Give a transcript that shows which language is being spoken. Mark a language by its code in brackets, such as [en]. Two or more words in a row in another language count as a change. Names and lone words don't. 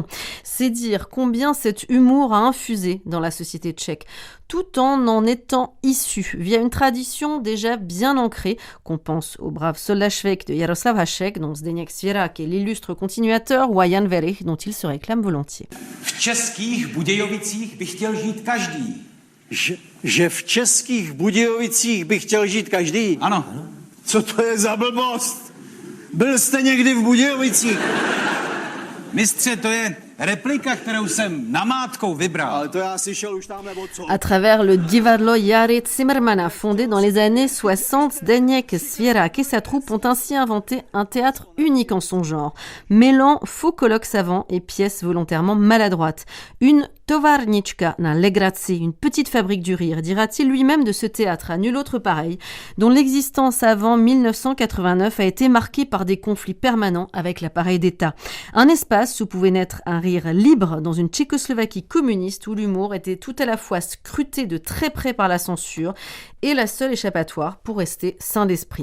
[fr] C'est dire combien cet humour a infusé dans la société tchèque, tout en étant issu via une tradition déjà bien ancrée, qu'on pense au brave soldat švec de Jaroslav Hašek, dont Zdeněk Svěrák est l'illustre continuateur, ou à Jan Werich, dont il se réclame volontiers. [cs] V českých Budějovicích by chtěl žít každý. Že v českých Budějovicích by chtěl žít každý? Ano. Co to je za blbost? Byl jste někdy v Budějovicích? Mistře, to je replika, kterou jsem namátkou vybral. Ale to já slyšel už tam nebo co? [fr] À travers le Divadlo Jary Zimmermana, fondé dans les années 60, Zdeněk Svěrák et sa troupe ont ainsi inventé un théâtre unique en son genre, mêlant faux colloques savants et pièces volontairement maladroites. [cs] Une tovarnička na legraci, [fr] une petite fabrique du rire, dira-t-il lui-même de ce théâtre, à nul autre pareil, dont l'existence avant 1989 a été marquée par des conflits permanents avec l'appareil d'État. Un espace où pouvait naître un rire libre dans une Tchécoslovaquie communiste où l'humour était tout à la fois scruté de très près par la censure et la seule échappatoire pour rester sain d'esprit.